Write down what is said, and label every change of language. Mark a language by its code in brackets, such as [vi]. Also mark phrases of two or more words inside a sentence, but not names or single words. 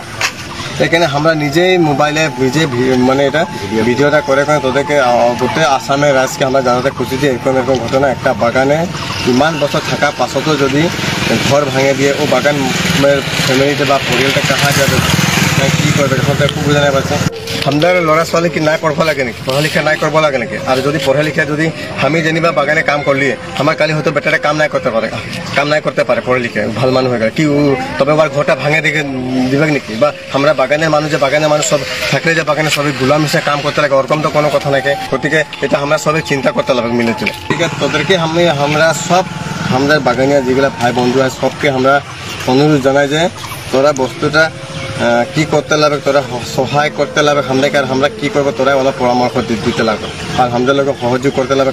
[bn] এখানে আমরা নিজেই মোবাইলে নিজে মানে এটা ভিডিওটা করে তোদেরকে গোটে আসামের রাজ্যকে আমরা জানাতে খুঁজি যে এরকম ঘটনা একটা বাগানে ইমান বছর থাকা পাছতো যদি ঘর ভাঙে দিয়ে ও বাগানের ফ্যামিলিতে বা পরিয়ালটা কাহা যাবে কি করবে এখন তো একটু বুঝে নাই পাচ্ছে। আমাদের ল'ৰা ছোৱালী কি নাই পঢ়ব লাগে নাকি, পঢ়া লিখা নাই করব লাগে নাকি? আর যদি পঢ়া লিখা যদি আমি যেনিবা বাগানে কাম করলি আমার কালি হয়তো বেটারে কাম নাই করতে পারে পঢ়া লিখে ভাল মানুষ হয়ে গেল কি তবে আবার ঘরটা ভাঙে দিবে নাকি? বা আমরা বাগানের মানুষ যে বাগানের মানুষ সব থাকলে যে বাগানে সবাই গুলাম হিসেবে কাম করতে লাগে ওরকম তো কোনো কথা নাকি। গতিকে এটা আমরা সবাই চিন্তা করতে লাগবে মিলে চলে। ঠিক আছে তোদেরকে আমরা সব আমাদের বাগানিয়া যেগুলো ভাই বন্ধু আছে সবকে আমরা অনুরোধ জানাই যে তোরা বস্তুটা কি করতে লাগবে, তোরা সহায় করতে লাগবে আমাদেরকে, আর আমরা কি করবো তোরা অলপ পরামর্শ দিতে লাগবে, আর আমাদের লোক সহযোগ করতে লাগবে।